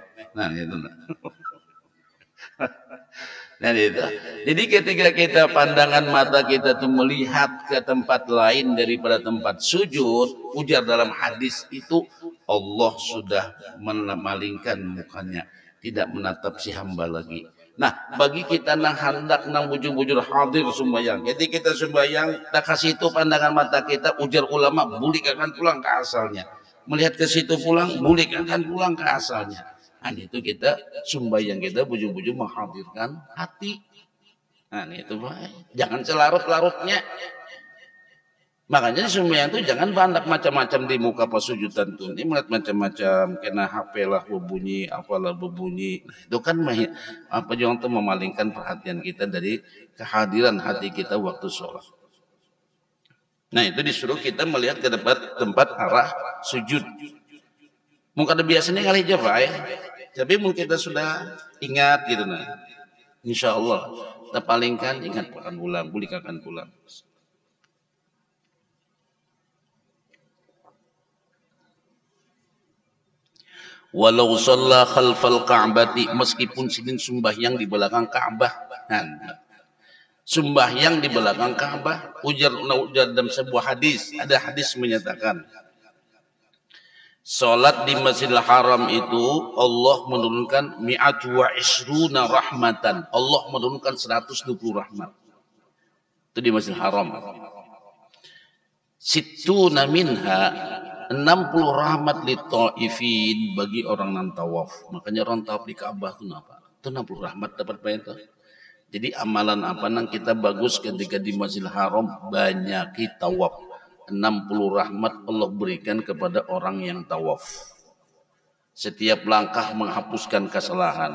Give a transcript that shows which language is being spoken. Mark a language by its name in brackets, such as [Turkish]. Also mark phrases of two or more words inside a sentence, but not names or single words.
[Indonesian] Nah itu. Nah itu. Jadi ketika kita pandangan mata kita tuh melihat ke tempat lain daripada tempat sujud, ujar dalam hadis itu Allah sudah memalingkan mukanya, tidak menatap si hamba lagi. Nah, bagi kita nang hendak nang bujur-bujur hadir sembahyang. Jadi kita sembahyang, tak kasih itu pandangan mata kita, ujar ulama, bulikkan pulang ke asalnya. Melihat ke situ pulang, bulikkan pulang ke asalnya. Nah, itu kita sembahyang kita bujur-bujur menghadirkan hati. Nah, itu baik. Jangan selarut-larutnya. Makanya sembahyang itu jangan bandak macam-macam di muka pas sujudan tuh. Ini melihat macam-macam, kena HP lah berbunyi, apalah berbunyi. Nah, itu kan apa yang tuh memalingkan perhatian kita dari kehadiran hati kita waktu sholat. Nah itu disuruh kita melihat ke tempat arah sujud. Mungkin ada biasanya kali aja Pak ya. Tapi mungkin kita sudah ingat gitu nah. [Arabic] إن شاء الله [Indonesian] kita palingkan ingat akan pulang, bulik akan pulang. [Arabic] ولو صلى خلف الكعبة, [Indonesian] meskipun sedang sembahyang di belakang Ka'bah. Sembahyang di belakang Ka'bah, ujar dalam sebuah hadis, ada hadis menyatakan salat di Masjidil Haram itu Allah menurunkan [Arabic] مئة وعشرون رحمة. [Indonesian] Allah menurunkan 120 rahmat. Itu di Masjidil Haram. [Arabic] ستون منها [Indonesian] 60 rahmat [Arabic] للطائفين, [Indonesian] bagi orang nan tawaf. Makanya orang tawaf di Ka'bah itu apa? Itu 60 rahmat dapat bayar itu. Jadi amalan apa nang kita bagus ketika di Masjidil Haram, banyak kita tawaf. 60 rahmat Allah berikan kepada orang yang tawaf. Setiap langkah menghapuskan kesalahan.